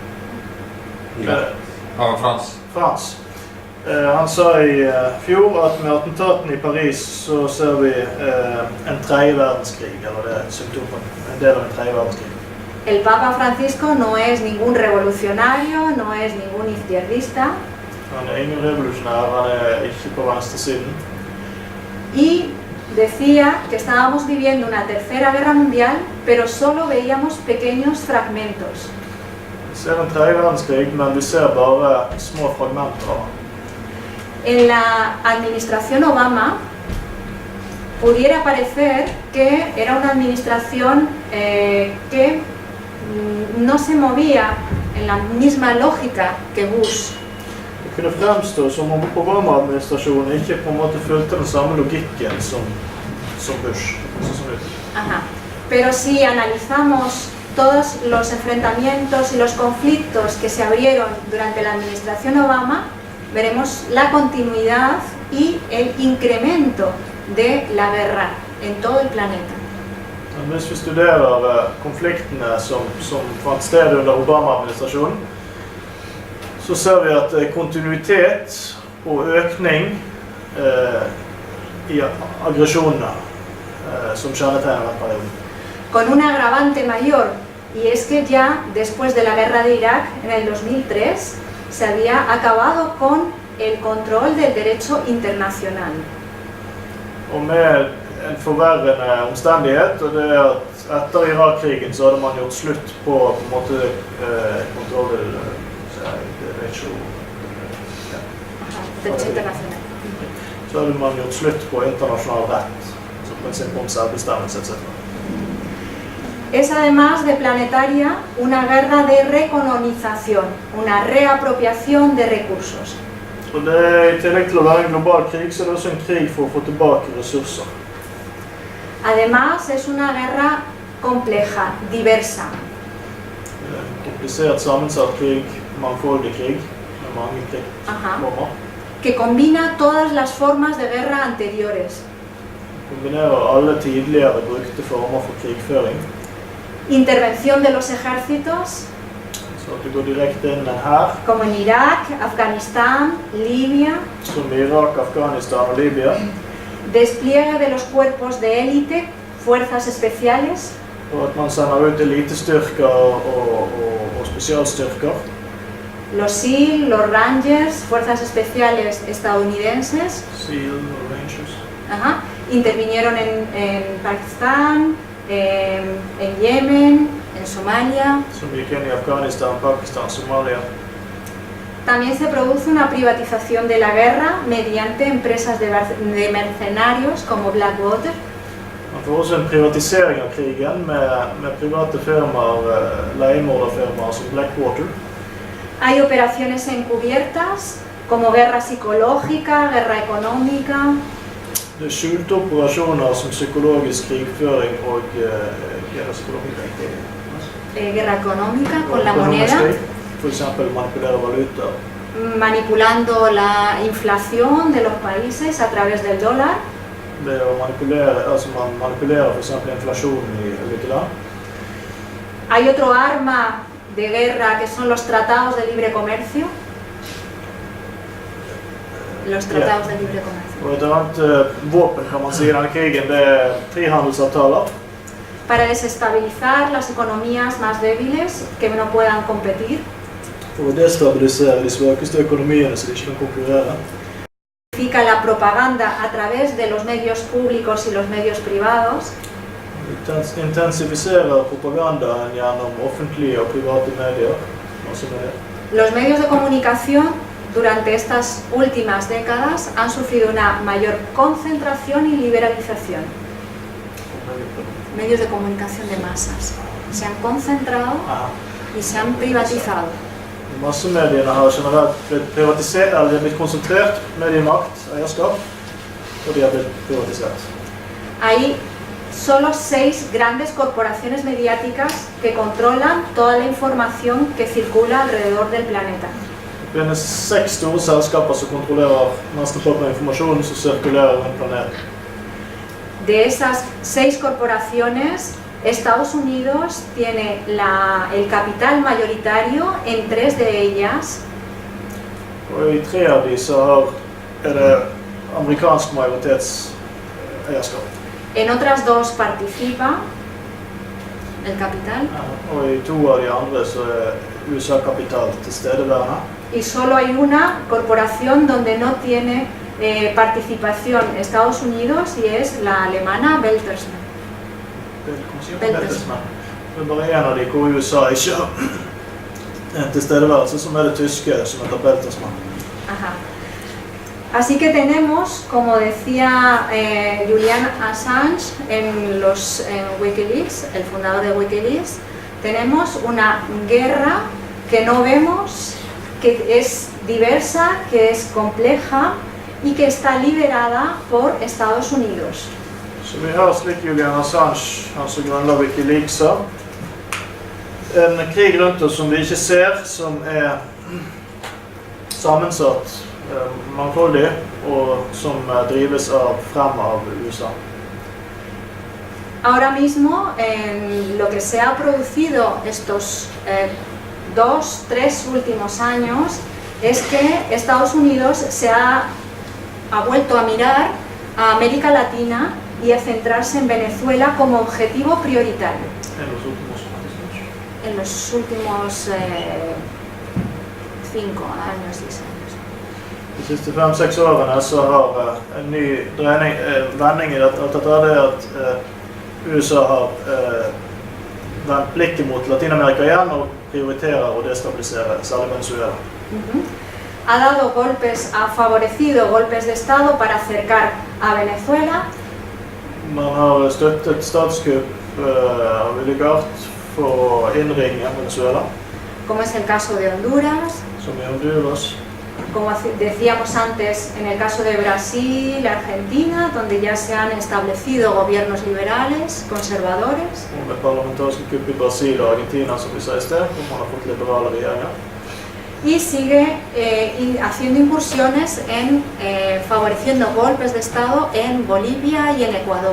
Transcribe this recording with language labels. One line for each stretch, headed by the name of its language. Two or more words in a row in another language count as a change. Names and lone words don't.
Norwegian: Ja, Frans. Frans. Han sa i fjor at med attentatene i Paris så ser vi en tredje verdenskrig, eller det er et symptom på en del av en tredje verdenskrig.
Spanish: El Papa Francisco no es ningún revolucionario, no es ningún izquierdista.
Norwegian: Han er ingen revolusjonær, han er ikke på venstresiden.
Spanish: Y decía que estábamos viviendo una tercera guerra mundial, pero solo veíamos pequeños fragmentos.
Norwegian: Vi ser en tredje verdenskrig, men vi ser bare små fragmenter.
Spanish: En la administración Obama pudiera parecer que era una administración que no se movía en la misma lógica que Bush.
Norwegian: Det kunne fremstå som om Obama-administrasjonen ikke på en måte fulgte den samme logikken som Bush. Ajá.
Spanish: Pero si analizamos todos los enfrentamientos y los conflictos que se abrieron durante la administración Obama, veremos la continuidad y el incremento de la guerra en todo el planeta.
Norwegian: Hvis vi studerer konfliktene som fant sted under Obama-administrasjonen, så ser vi at kontinuitet og økning i aggresjonene som kjennetegner den perioden.
Spanish: Con un agravante mayor, y es que ya después de la guerra de Irak, en el 2003, se había acabado con el control del derecho internacional.
Norwegian: Og med en forverrende omstendighet, og det er at etter Irak-krigen så hadde man gjort slutt på en måte kontroll
Spanish: del derecho internacional.
Norwegian: Så hadde man gjort slutt på internasjonal rett, altså prinsipp om selvbestemmelse etc.
Spanish: Es además de planetaria una guerra de recolonización, una reapropiación de recursos.
Norwegian: Og det, I tillegg til å være en global krig, så er det også en krig for å få tilbake ressurser.
Spanish: Además es una guerra compleja, diversa,
Norwegian: En komplisert, sammensatt krig, mangfoldig krig, med mange krigsformer.
Spanish: que combina todas las formas de guerra anteriores.
Norwegian: Kombinerer alle tidligere brukte former for krigføring.
Spanish: Intervención de los ejércitos,
Norwegian: Så at du går direkte inn med en hær,
Spanish: como en Irak, Afganistán, Libia,
Norwegian: som i Irak, Afghanistan og Libya.
Spanish: despliegue de los cuerpos de élite, fuerzas especiales,
Norwegian: Og at man sender ut elitestyrker og spesialstyrker.
Spanish: los SEAL, los Rangers, fuerzas especiales estadounidenses,
Norwegian: SEAL og Rangers.
Spanish: intervinieron en Pakistán, en Yemen, en Somalia.
Norwegian: Som gikk inn i Afghanistan, Pakistan, Somalia.
Spanish: También se produce una privatización de la guerra mediante empresas de mercenarios como Blackwater.
Norwegian: Man får også en privatisering av krigen med private firmaer, leiemorderfirmaer som Blackwater.
Spanish: Hay operaciones encubiertas como guerra psicológica, guerra económica,
Norwegian: Det er skjulte operasjoner som psykologisk krigføring og
Spanish: guerra económica con la moneda,
Norwegian: For eksempel manipulere valuta.
Spanish: manipulando la inflación de los países a través del dólar.
Norwegian: Ved å manipulere, altså man manipulerer for eksempel inflasjonen i ulike land.
Spanish: Hay otro arma de guerra que son los tratados de libre comercio. Los tratados de libre comercio.
Norwegian: Og et annet våpen kan man si i denne krigen, det er frihandelsavtaler.
Spanish: Para desestabilizar las economías más débiles que no puedan competir.
Norwegian: For å destabilisere de svakeste økonomiene så de ikke kan konkurrere.
Spanish: Significa la propaganda a través de los medios públicos y los medios privados.
Norwegian: Intensifiserer propagandaen gjennom offentlige og private medier.
Spanish: Los medios de comunicación durante estas últimas décadas han sufrido una mayor concentración y liberalización. Medios de comunicación de masas se han concentrado y se han privatizado.
Norwegian: Massemediene har generelt blitt privatisert, eller de har blitt konsentrert, mediemakt, eierskap, og de har blitt privatisert.
Spanish: Hay solo 6 grandes corporaciones mediáticas que controlan toda la información que circula alrededor del planeta.
Norwegian: Det finnes 6 store selskaper som kontrollerer mesteparten av informasjonen som sirkulerer rundt planeten.
Spanish: De esas 6 corporaciones, Estados Unidos tiene el capital mayoritario en 3 de ellas.
Norwegian: Og i 3 av de så er det amerikansk majoritetseierskap.
Spanish: En otras 2 participa el capital.
Norwegian: Og i 2 av de andre så er USA-kapital tilstedeværende.
Spanish: Y solo hay una corporación donde no tiene participación Estados Unidos y es la alemana Bertelsmann. Bertelsmann.
Norwegian: Det er bare en av de hvor USA ikke har en tilstedeværelse, som er det tyske, som heter Bertelsmann.
Spanish: Así que tenemos, como decía Julian Assange en Wikileaks, el fundador de Wikileaks, tenemos una guerra que no vemos, que es diversa, que es compleja y que está liderada por Estados Unidos.
Norwegian: Så vi har, slik Julian Assange, han som grunnla Wikileaks, en krig rundt oss som vi ikke ser, som er sammensatt, mangfoldig, og som drives frem av USA.
Spanish: Ahora mismo, en lo que se ha producido estos 2-3 últimos años, es que Estados Unidos se ha vuelto a mirar a América Latina y a centrarse en Venezuela como objetivo prioritario. En los últimos 5 años, 6 años.
Norwegian: De siste 5-6 årene så har en ny vending i dette er at USA har vendt blikket mot Latinamerika igjen og prioriterer å destabilisere, særlig Venezuela.
Spanish: Ha favorecido golpes de Estado para acercar a Venezuela.
Norwegian: Man har støttet statskupp villigert for å innringe Venezuela,
Spanish: como es el caso de Honduras,
Norwegian: som i Honduras,
Spanish: como decíamos antes, en el caso de Brasil, Argentina, donde ya se han establecido gobiernos liberales, conservadores,
Norwegian: og med parlamentariske kupp i Brasil og Argentina, som vi sa i sted, hvor man har fått liberale regjeringer.
Spanish: y sigue haciendo incursiones en favoreciendo golpes de Estado en Bolivia y en Ecuador.